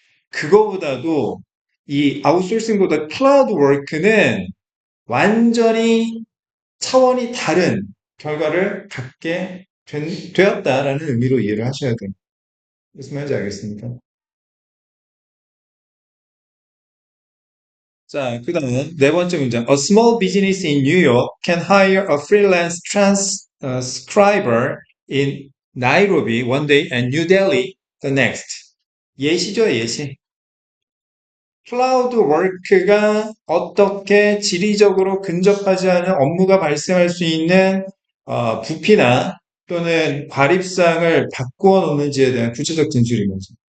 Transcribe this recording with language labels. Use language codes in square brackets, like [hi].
[ko] 그거보다도 이 아웃소싱보다 클라우드 워크는 완전히 차원이 다른 결과를 갖게 되었다라는 의미로 이해를 하셔야 돼요. 무슨 말인지 알겠습니까? 자, 그 다음은 네 번째 문장. [en] A small business in New York can hire a freelance transcriber in Nairobi one day and New Delhi the next. [ko] 예시죠, 예시. 클라우드 워크가 어떻게 지리적으로 근접하지 않은 업무가 발생할 수 있는 부피나 또는 과립상을 바꾸어 놓는지에 대한 구체적 진술인 거죠.